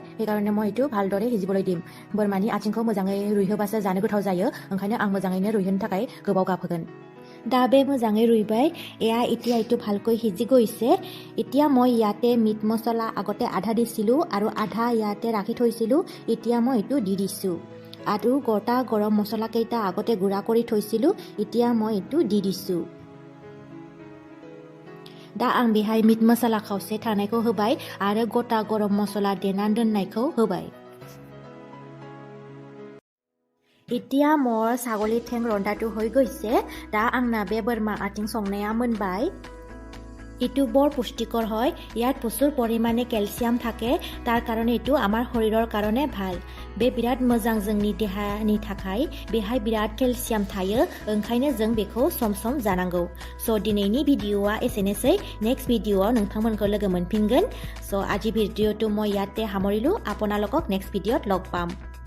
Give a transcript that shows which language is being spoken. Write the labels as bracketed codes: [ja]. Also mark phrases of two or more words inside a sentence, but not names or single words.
[as] সেইকাৰণে মই এইটো ভালদৰে সিজিবলৈ দিম। [brx] बोरमानि आथिंखौ मोजाङै रुइहोबासो जानो गोथाव जायो, ओंखायनो आं मोजाङैनो रुइहोनो थाखाय गोबाव गाबहोगोन। दा बे मोजाङै रुइबाय। [as] এয়া এতিয়া এইটো ভালকৈ সিজি গৈছে। এতিয়া মই ইয়াতে মিট মছলা আগতে আধা দিছিলোঁ আৰু আধা ইয়াতে ৰাখি থৈছিলোঁ। এতিয়া মই এইটো দি দিছোঁ। আৰু গোটা গৰম মছলাকেইটা আগতে গুড়া কৰি থৈছিলোঁ। এতিয়া মই এইটো দি দিছোঁ। [brx] दा आं बेहाय मिट मसला खावसे थानायखौ होबाय आरो गोटा गरम मसला देनानै दोननायखौ होबाय। [as] এতিয়া মোৰ ছাগলী ঠেং ৰন্ধাটো হৈ গৈছে। [brx] दा आंना बे बोरमा आथिं संनाया मोनबाय। [as] ইটো বৰ পুষ্টিকৰ হয় ইয়াত প্ৰচুৰ পৰিমাণে কেলছিয়াম থাকে তাৰ কাৰণে ইটো আমাৰ শৰীৰৰ কাৰণে ভাল [brx] बे बिराद मोजां जोंनि देहानि थाखाय बेहाय बिराद केलसियाम थायो ओंखायनो जों बेखौ सम जानांगौ स' दिनैनि भिडिअ'आ एसेनोसै नेक्स्ट भिडिअ'आव नोंथांमोनखौ लोगो मोनफिनगोन स' [as] আজি ভিডিঅ'টো মই ইয়াতে সামৰিলোঁ আপোনালোকক নেক্সট ভিডিঅ'ত লগ পাম